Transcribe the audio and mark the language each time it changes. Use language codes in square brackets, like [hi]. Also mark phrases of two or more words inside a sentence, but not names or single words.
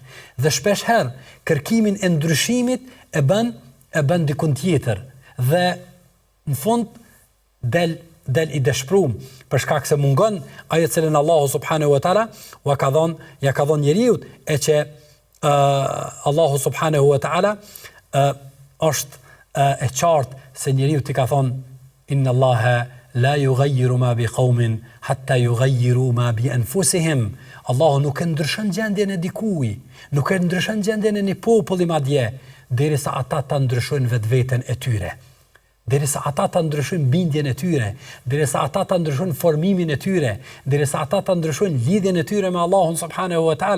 [sq] Dhe shpeshherë kërkimin e ndryshimit e bën dikun tjetër dhe në fund del i dëshpëruar për shkak se mungon ajo cilën Allahu [ar] سبحانه وتعالى [sq] ja ka dhënë njeriu, e që Allahu [ar] سبحانه وتعالى [sq] është e qartë se njeriu t'i ka thonë [ar] إن الله لا يغير ما بقوم حتى يغيروا ما بأنفسهم. [sq] Allahu nuk e ndryshon gjendjen e dikujt, nuk e ndryshon gjendjen e një populli madje, derisa ata ta ndryshojnë vetveten e tyre. Derisa ata ta ndryshojnë bindjen e tyre, derisa ata ta ndryshojnë formimin e tyre, derisa ata ta ndryshojnë lidhjen e tyre me Allahun [ar] سبحانه وتعالى.